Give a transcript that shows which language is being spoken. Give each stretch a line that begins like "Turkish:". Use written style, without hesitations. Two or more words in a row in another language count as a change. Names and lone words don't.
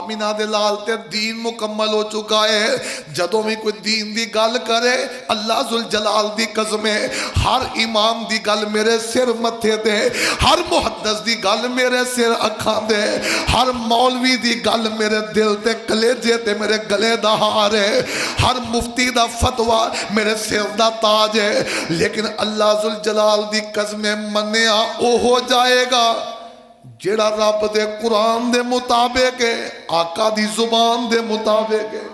Punjabi: آمینہ دے لال تے دین مکمل ہو چکا ہے. جدوں بھی کوئی دین دی گل کرے اللہ ذوالجلال دی قسم ہے ہر امام دی گل میرے سر متھے دے, ہر محدث دی گل میرے سر اکھاں دے, ہر مولوی دی گل میرے دل تے کلیجے تے میرے گلے دا ہار ہے, ہر مفتی دا فتویٰ میرے سر دا تاج ہے. لیکن اللہ ذوالجلال دی قسم منیا او ہو جائے گا جیڑا رب دے قرآن دے مطابق ہے, آقا دی زبان دے مطابق ہے.